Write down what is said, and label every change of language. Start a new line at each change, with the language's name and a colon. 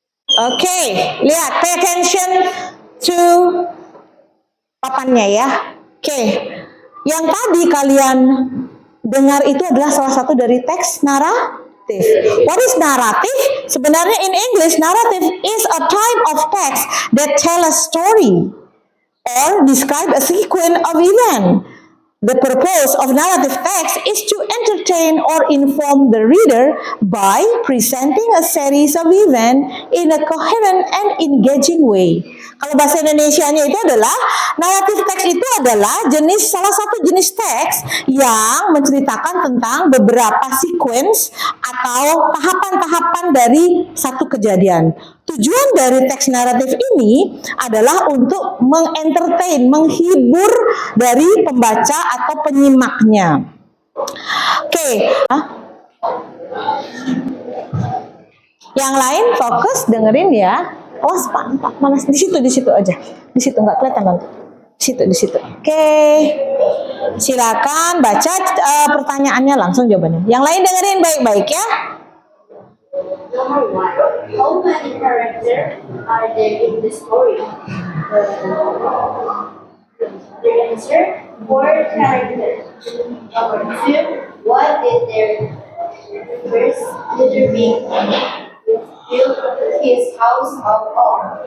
Indonesian: Oke, lihat,
English: pay attention to
Indonesian: papannya ya. Oke, yang tadi kalian dengar itu adalah salah satu dari teks naratif.
English: What is narrative? Sebenarnya in English, narrative is a type of text that tell a story or describe a sequence of event. The purpose of narrative text is to entertain or inform the reader by presenting a series of events in a coherent and engaging way.
Indonesian: Kalau bahasa Indonesianya itu adalah narrative text itu adalah salah satu jenis teks yang menceritakan tentang beberapa sequence atau tahapan-tahapan dari satu kejadian. Tujuan dari teks naratif ini adalah untuk mengentertain, menghibur dari pembaca atau penyimaknya. Oke. Yang lain fokus dengerin ya. Awas Pak, malas di situ aja. Di situ nggak kelihatan nanti. Di situ. Oke. Silakan baca pertanyaannya langsung jawabannya. Yang lain dengerin baik-baik ya.
English: Number 1. How many characters are there in the story? The answer, 4 characters. Number 2. What did their first little pig build his house out of?